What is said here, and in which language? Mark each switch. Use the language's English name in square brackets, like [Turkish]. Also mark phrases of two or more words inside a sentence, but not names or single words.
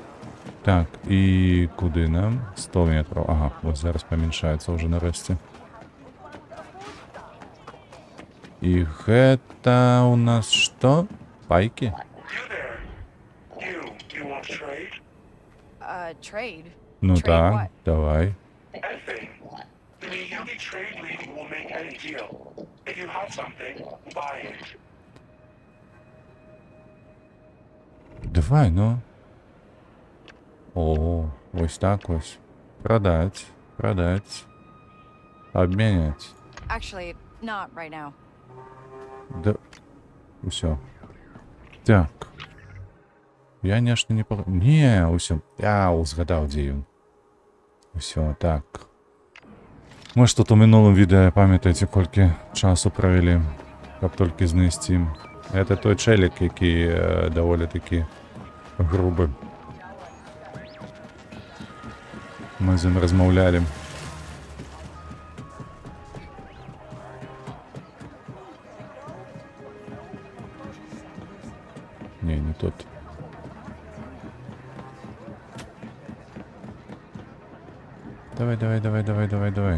[Belarusian] Так, і куды нам? 100 метров. Ага, вот зараз памяншаецца ўжо нарэшце. І гэта у нас што? Пайкі? [English] Trade? [Belarusian] Ну [English] Trade [Belarusian] так, [English] what? [Belarusian] давай. [English] Anything. The Miyagi Trade League will make any deal. If you have something, buy it. [Belarusian] Давай, ну. О, ось так ось. [Russian] Продать, продать. Обменять. [English] Actually, not right now. [Belarusian] Да. Усё. Так. Я нешта не пог... Не, усё. Я узгадаў, дзе ён. Усё, так. Мы ж тут у мінулым відэа, памятаеце, колькі часу правялі, каб толькі знайсці. Это той чэлік, які даволі такі грубы. Мы з ім размаўлялі. Не, не тут. Давай, давай, давай, давай, давай, давай.